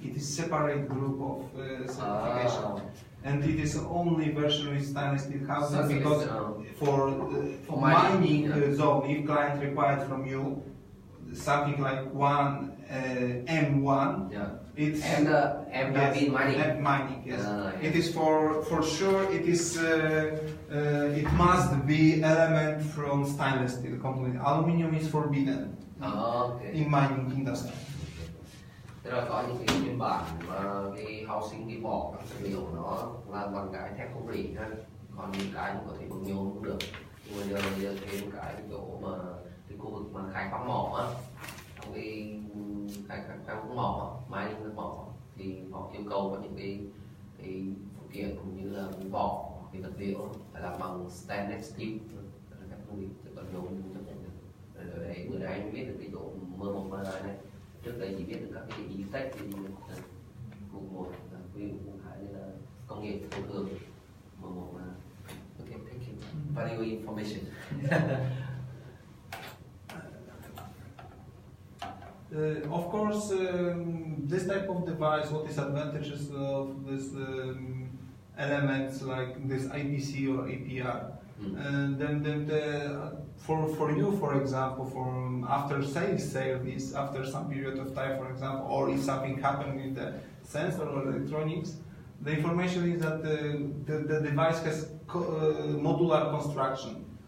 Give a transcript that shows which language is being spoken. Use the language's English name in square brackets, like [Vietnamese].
[English] It is separate group of certification. And it is only version with stainless steel housing because for mining zone, if client required from you something like 1 M1, it's M mean mining. Mining, yes. It is for sure. It is it must be element from stainless steel completely. Aluminium is forbidden in mining industry. [Vietnamese] Thế là có những cái phiên bản mà cái housing cái vỏ các vật liệu nó làm bằng cái thép không rỉ ha, còn những cái có thể bằng nhôm cũng được. Nhưng mà giờ thêm cái chỗ mà cái khu vực mà khai khoáng mỏ á, trong cái khai khoáng mỏ, mining nước mỏ thì họ yêu cầu có những cái phụ kiện cũng như là cái vỏ, cái vật liệu phải làm bằng stainless steel, thép không rỉ, chứ còn nhôm không chấp nhận được. Ở đấy bữa nay anh biết được cái chỗ mơ một mơ hai này. Trước đây chỉ biết được các cái gì tech thì vùng một ví dụ cũng hay như là công nghiệp thông thường một là [English] okay, thank you, valuable information. Of course, this type of device, what is advantages of this elements like this IPC or APR? Then for you, for example, for after sales service, after some period of time, for example, or if something happened with the sensor or electronics, the information is that the device has modular construction.